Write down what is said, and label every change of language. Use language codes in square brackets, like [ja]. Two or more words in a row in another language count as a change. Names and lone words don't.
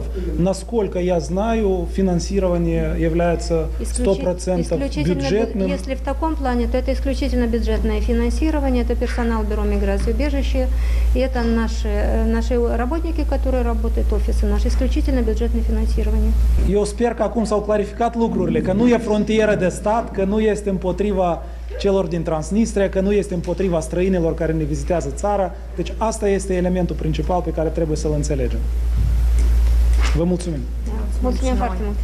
[ru] Насколько я знаю, финансирование является 100% бюджетным. Если в таком плане, то это исключительно бюджетное финансирование, это персонал Бюро миграции и убежища, и это наши работники, которые работают, офисы наши, исключительно бюджетное финансирование. [ro] Eu sper că acum s-au clarificat lucrurile, că nu e frontieră de stat, că nu este împotriva celor din Transnistria, că nu este împotriva străinilor care ne vizitează țara. Deci asta este elementul principal pe care trebuie să-l înțelegem. Vă mulțumim! Mulțumim foarte mult!